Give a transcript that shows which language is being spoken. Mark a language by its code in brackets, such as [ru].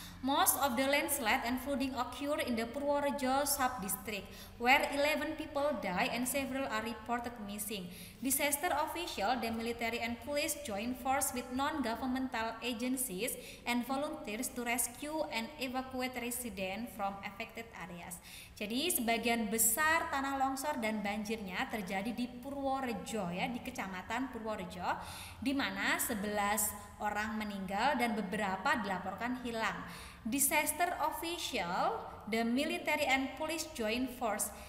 [en] Most of the landslide and flooding occur in the Purworejo sub-district, where 11 people die and several are reported missing. Disaster official, the military and police join force with non-governmental agencies and volunteers to rescue and evacuate residents from affected areas. [id] Jadi sebagian besar tanah longsor dan banjirnya terjadi di Purworejo ya, di Kecamatan Purworejo, di mana 11 orang meninggal dan beberapa dilaporkan hilang. [en] Disaster official, the military and police join force.